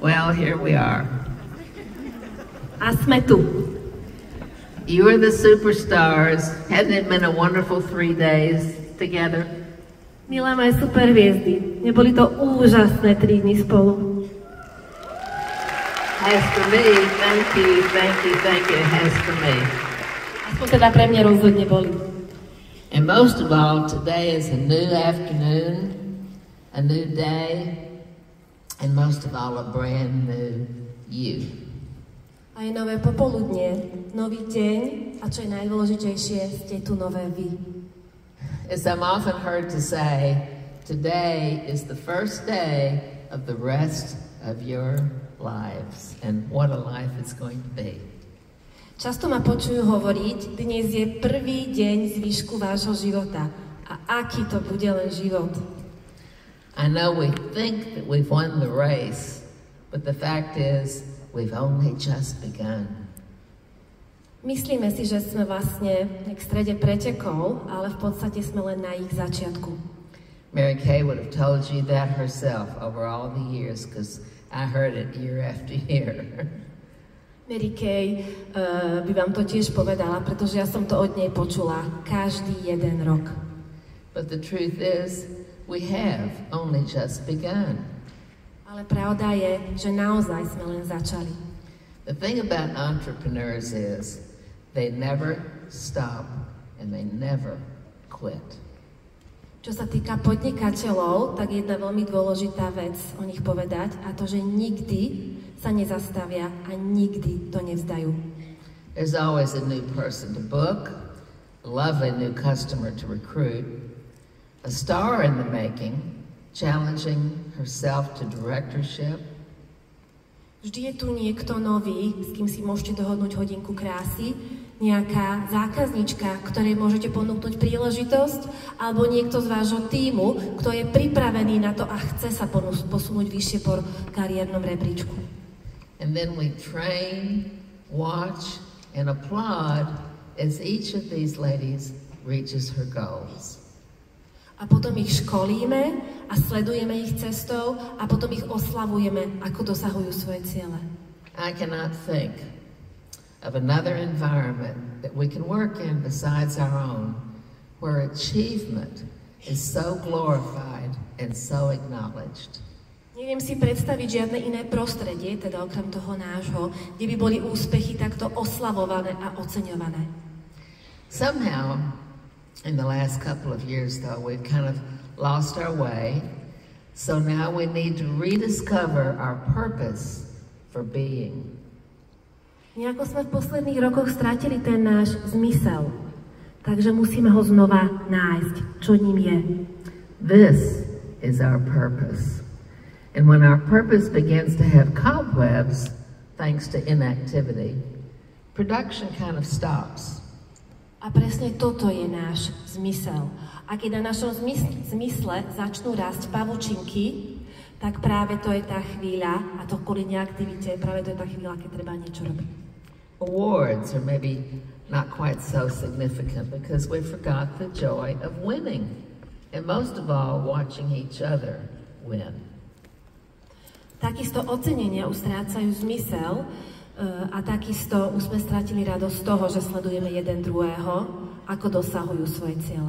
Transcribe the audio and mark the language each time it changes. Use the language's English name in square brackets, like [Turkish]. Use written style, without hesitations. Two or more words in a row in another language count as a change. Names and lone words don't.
[English] well, here we are. [Slovak] A sme tu. [English] You are the superstars. Hadn't it been a wonderful 3 days together? [Slovak] Milé moje superhviezdy, neboli to úžasné 3 dni spolu? [English] As for me, thank you. As for me. [Slovak] Aspoň teda pre mňa rozhodne boli. [English] And most of all, today is a new afternoon, a new day, and most of all, a brand new you. [Slovak] A je nové popoludnie, nový deň a čo je najdôležitejšie, ste tu nové vy. [English] As I'm often heard to say, today is the first day of the rest of your lives, and what a life it's going to be. [Slovak] Často ma počujú hovoriť, dnes je prvý deň zvyšku vášho života. A aký to bude len život? [English] I know we think that we've won the race, but the fact is, we've only just begun. [Slovak] Myslíme si, že sme vlastne v strede pretekov, ale v podstate sme len na ich začiatku. [English] Mary Kay would have told you that herself over all the years, because I heard it year after year. [Slovak] Mary Kay by vám to tiež povedala, pretože ja som to od nej počula každý jeden rok. [English] But the truth is, we have only just begun. [Slovak] Ale pravda je, že naozaj sme len začali. [English] The thing about entrepreneurs is, they never stop and they never quit. [Slovak] Čo sa týka podnikateľov, tak jedna veľmi dôležitá vec o nich povedať, a to, že nikdy sa nezastavia a nikdy to nevzdajú. [English] There's always a new person to book, a lovely new customer to recruit, a star in the making, challenging herself to directorship. [Slovak] Vždy je tu niekto nový, s kým si môžete dohodnúť hodinku krásy, nejaká zákaznička, ktorej môžete ponúknuť príležitosť, alebo niekto z vášho tímu, kto je pripravený na to a chce sa posunúť vyššie po kariérnom rebríčku. [English] And then we train, watch, and applaud as each of these ladies reaches her goals. [Slovak] A potom ich školíme a sledujeme ich cestou a potom ich oslavujeme, ako dosahujú svoje ciele. [English] I cannot think of another environment that we can work in besides our own, where achievement is so glorified and so acknowledged. [Slovak] Neviem si predstaviť žiadne iné prostredie, teda okrem toho nášho, kde by boli úspechy takto oslavované a oceňované. [English] Somehow, in the last couple of years though, we've kind of lost our way, so now we need to rediscover our purpose for being. [Slovak] Nejako sme v posledných rokoch stratili ten náš zmysel, takže musíme ho znova nájsť, čo ním je. [English] This is our purpose. And when our purpose begins to have cobwebs, thanks to inactivity, production kind of stops. [Slovak] A presne toto je náš zmysel. A keď na našom zmysle začnú rásť pavučinky, tak práve to je tá chvíľa, a to kvôli neaktivite, práve to je tá chvíľa, keď treba niečo robiť. [English] Awards are maybe not quite so significant because we forgot the joy of winning. And most of all, watching each other win. [Slovak] Takisto ocenenia už strácajú zmysel a takisto už sme stratili radosť z toho, že sledujeme jeden druhého, ako dosahujú svoje ciele.